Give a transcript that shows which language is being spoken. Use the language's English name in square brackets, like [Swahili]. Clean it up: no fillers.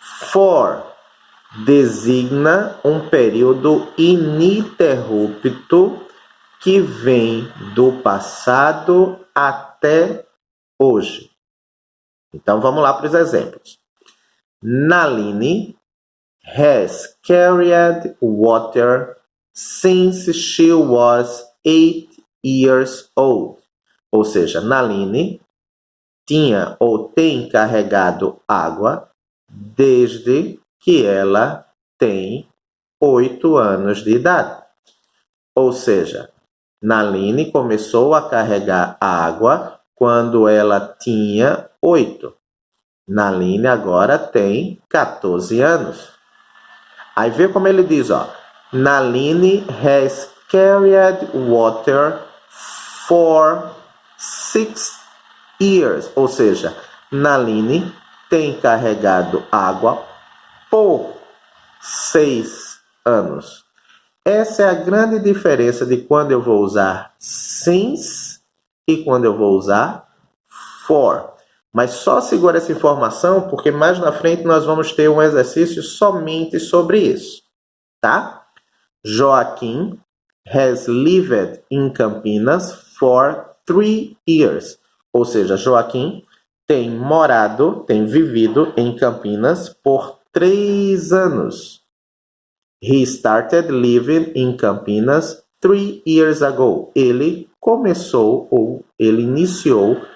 [Portuguese] For designa um período ininterrupto que vem do passado até hoje. Então vamos lá para os exemplos. [English] Naline has carried water since she was 8 years old. [Portuguese] Ou seja, Naline tinha ou tem carregado água desde que ela tem 8 anos de idade. Ou seja, Naline começou a carregar água quando ela tinha 8. Naline agora tem 14 anos. Aí vê como ele diz, ó. [English] Naline has carried water for 6 years. [Portuguese] Ou seja, Naline tem carregado água por 6 anos. Essa é a grande diferença de quando eu vou usar since e quando eu vou usar for. Mas só segura essa informação porque mais na frente nós vamos ter um exercício somente sobre isso, tá? [English] Joaquim has lived in Campinas for 3 years. [Portuguese] Ou seja, Joaquim tem morado, tem vivido em Campinas por 3 anos. [English] He started living in Campinas 3 years ago. [Portuguese] Ele começou ou ele iniciou